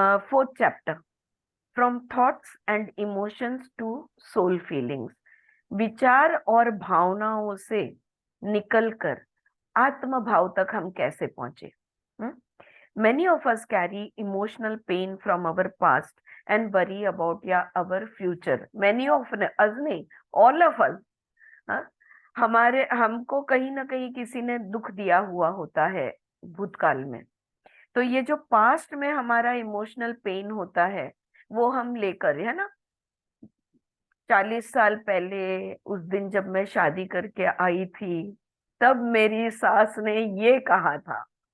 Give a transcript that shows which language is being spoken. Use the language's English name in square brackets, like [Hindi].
[English] 4th chapter, from thoughts and emotions to soul feelings. [Hindi] विचार और भावनाओं से निकलकर आत्म भाव तक हम कैसे पहुंचे. [English] Many of us carry emotional pain from our past and worry about our future. Many of us नहीं, all of us. [Hindi] हमको कहीं ना कहीं किसी ने दुख दिया हुआ होता है भूतकाल में. तो ये जो पास्ट में हमारा इमोशनल पेन होता है वो हम लेकर, है ना, 40 साल पहले उस दिन जब मैं शादी करके आई थी तब मेरी सास ने ये कहा था.